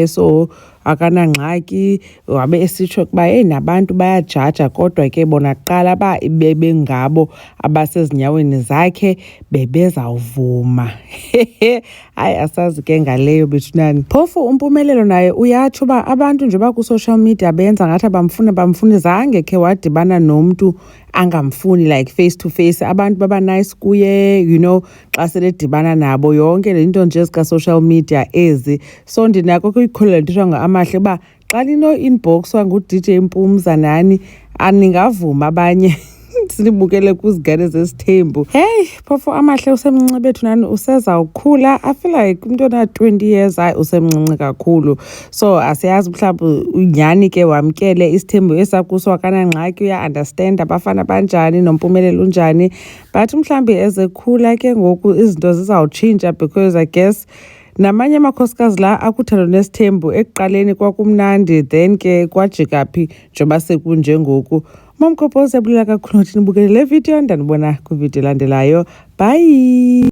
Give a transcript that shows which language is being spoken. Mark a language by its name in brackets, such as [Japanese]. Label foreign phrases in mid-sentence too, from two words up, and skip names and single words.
[Xhosa] So akanangxaki wabe esitsho kuba nabantu bayajaja kodwa ke bona kuqala ba bebengabo abasezinyaweni zakhe bebezawuvuma. hayi asazi ke ngaleyo bethunani. Phofu uMpumelelo naye uyatsho uba abantu nje baku-social media benza ngathi bamfuni zange khe wadibana nomntu angamfuni [English] like face to face. [Xhosa] Abantu baba nice kuye, [English] you know, [Xhosa] xa seledibana nabo yonke le nto nje zika-social media ezi. So ndinako kuyikholelwa ndithiwa Amahle uba xa lino-inboxwa ngu-DJ Mpumza nani aningavuma abanye sinibukele kuzigane zesithembu. Hey phofu Amahle usemncinci bethu nani usezawukhula. [English] I feel like [Xhosa] umntu ona-20 years hayi usemncinci kakhulu. So asiyazi mhlawumbi unyani ke wamkele isithembu esakuso akanangxaki uya-understand abafana banjani noMpumelelo unjani. But mhlawumbi ezekhula ke ngoku izinto zizawutshintsha [English] because I guess [Xhosa] namanye amakhosikazi la akuthando nesithembu ekuqaleni kwakumnandi then ke kwajika phi njengoba sekunje ngoku. Mamkhopho sebulela kakhulu ukuthi nibukele le video ndanibona kwivideo elandelayo. Bye.